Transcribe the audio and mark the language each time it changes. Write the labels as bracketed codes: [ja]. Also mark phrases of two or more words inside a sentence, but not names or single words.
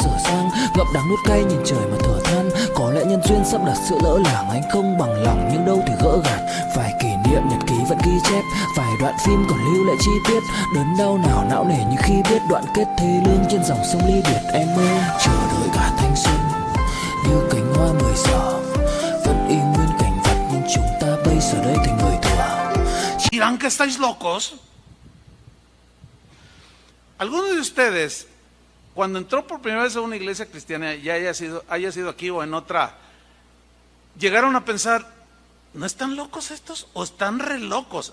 [vi] dở dang, ngậm đắng nuốt cay nhìn trời mà thở than, có lẽ nhân duyên sắp đặt sự lỡ làng, anh không bằng lòng nhưng đâu thì gỡ gạt, vài kỷ niệm nhật ký vẫn ghi chép, vài đoạn phim còn lưu lại chi tiết, đớn đau nào não nề như khi biết đoạn kết thê lương trên dòng sông ly biệt, em ơi chờ đợi cả thanh xuân như cánh hoa 10 giờ, vẫn y nguyên cảnh vật nhưng chúng ta bây giờ đây thành người thừa. [es] ¿Dirán que estáis locos? Algunos de ustedes, cuando entró por primera vez a una iglesia cristiana, ya haya sido aquí o en otra, llegaron a pensar, ¿no están locos estos o están re locos?